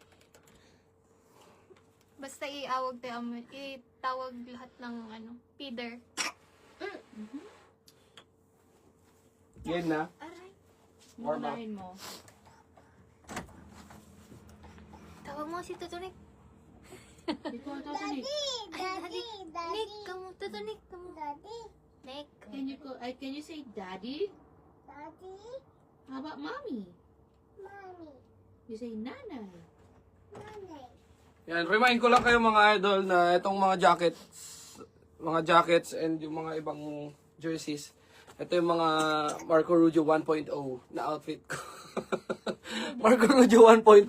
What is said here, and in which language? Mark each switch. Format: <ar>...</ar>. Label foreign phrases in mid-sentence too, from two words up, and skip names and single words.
<tl>Basta iawag tayo, itawag lahat ng feeder. Game na. Aray.</tl> <en>Warm up.</en> <tl>Unahin mo. Tawag mo si Tutunik. Ikaw ito, Nick. Nick, kamu. Tutunik, kamu. Nick.</tl> <en>Can you say daddy? How about mommy? You say nanay.</en> <tl>Yan, remind ko lang kayo mga idol na itong mga</tl> <en>jackets and</en> <tl>yung mga ibang jerseys. Ito yung mga Marco Rugio 1.0 na outfit ko. Marco Rugio 1.0.</tl>